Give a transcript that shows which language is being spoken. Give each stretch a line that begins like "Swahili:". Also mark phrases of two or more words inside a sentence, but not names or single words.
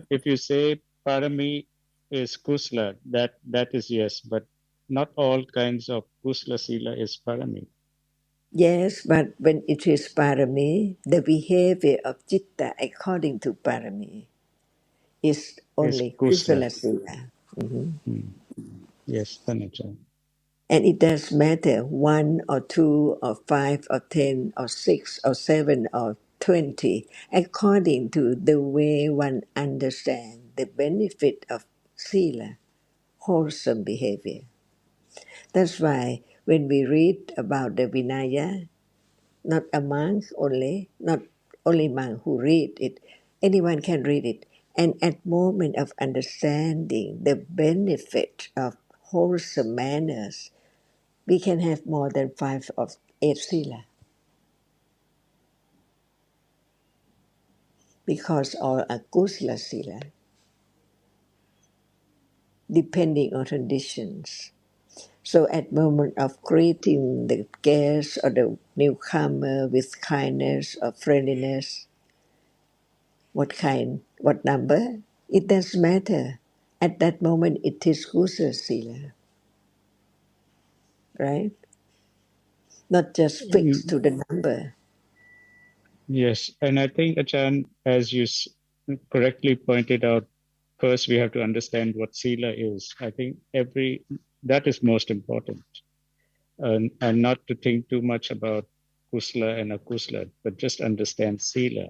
English: If you say parami is kusla, that is yes, but not all kinds of
Pali: kusla sila
English: is parami. Yes, but when it is Parami, the behavior of Chitta according to Parami is Is only kusla.
Pali: Kusala Sila. Mhm.
English: Hmm. Yes, Tanachan. And it does matter one or two or five or 10 or 6 or 7 or 20, according to the way one understands the benefit of Sila, wholesome behavior. That's why when we read about the Vinaya, not a monk only, not only monk who read it, anyone can read it. And at moment of understanding the benefit of wholesome manners, we can have more than 5 or 8 sila because all are
Pali: kusala sila,
English: depending on conditions. So at moment of greeting the guest or the newcomer with kindness or friendliness, what number, it doesn't matter. At that moment, it is
Pali: kusala sila,
English: right? Not just fixed Mm, to the number. yes, and I think Achan, as you correctly pointed out, first we have to understand what sila is. I think that is most important, and not to think too much about kusla and akusla, but just understand sila.